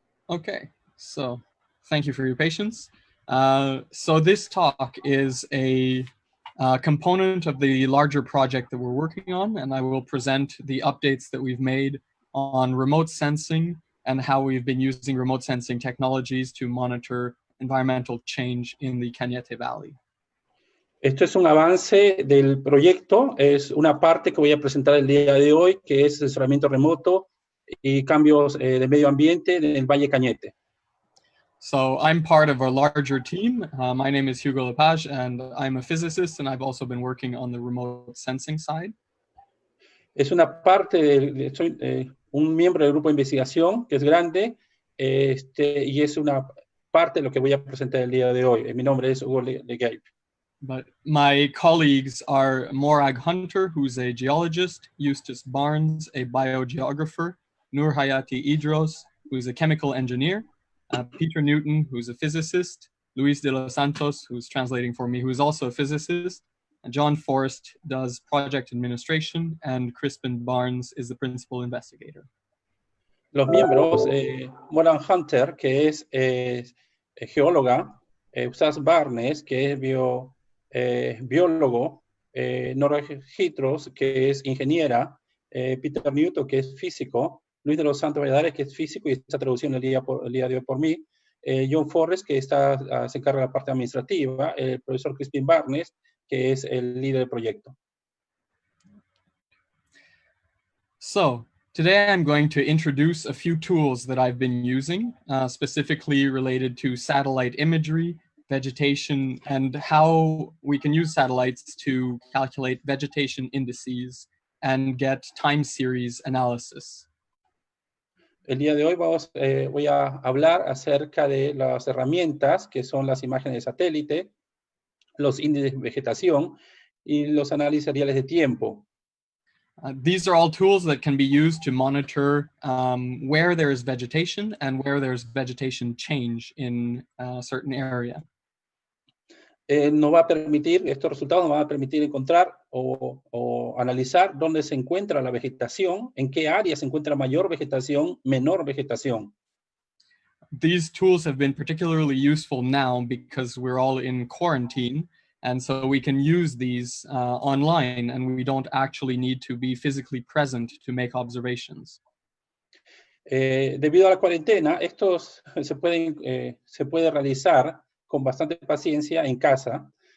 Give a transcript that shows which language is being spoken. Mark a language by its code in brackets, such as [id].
[en] Okay, so thank you for your patience. So this talk is a component of the larger project that we're working on, and I will present the updates that we've made on remote sensing and how we've been using remote sensing technologies to monitor environmental change in the Cañete Valley. [es] Esto es un avance del proyecto, es una parte que voy a presentar el día de hoy, que es asesoramiento remoto y cambios de medio ambiente en el Valle de Cañete. [en] So I'm part of a larger team. My name is Hugo Lepage, and I'm a physicist, and I've also been working on the remote sensing side. [es] Es una parte, soy un miembro del grupo de investigación, que es grande, y es una parte de lo que voy a presentar el día de hoy. Mi nombre es Hugo Legape. [en] But my colleagues are Morag Hunter, who's a geologist, Eustace Barnes, a biogeographer, Nur Hayati Idros, who's a chemical engineer, Peter Newton, who's a physicist, Luis de los Santos, who's translating for me, who's also a physicist, and John Forrest does project administration, and Crispin Barnes is the principal investigator. [es] Los miembros, Morag Hunter, que es geóloga, Eustace Barnes, que es biólogo, Nora Hitros, que es ingeniera, Peter Newton, que es físico, Luis de los Santos Valladares, que es físico y está traduciendo el día de hoy por mí, John Forrest, que se encarga de la parte administrativa, el profesor Crispin Barnes, que es el líder del proyecto. [en] So, today I'm going to introduce a few tools that I've been using, specifically related to satellite imagery, vegetation, and how we can use satellites to calculate vegetation indices and get time series analysis. [es] El día de hoy voy a hablar acerca de las herramientas que son las imágenes de satélite, los índices de vegetación y los análisis seriales de tiempo. [en] These are all tools that can be used to monitor where there is vegetation and where there's vegetation change in a certain area. [es] Estos resultados nos van a permitir encontrar o analizar dónde se encuentra la vegetación, en qué área se encuentra mayor vegetación, menor vegetación. [en] These tools have been particularly useful now because we're all in quarantine, and so we can use these online, and we don't actually need to be physically present to make observations. [es] Debido a la cuarentena, estos se puede realizar con bastante paciencia en casa.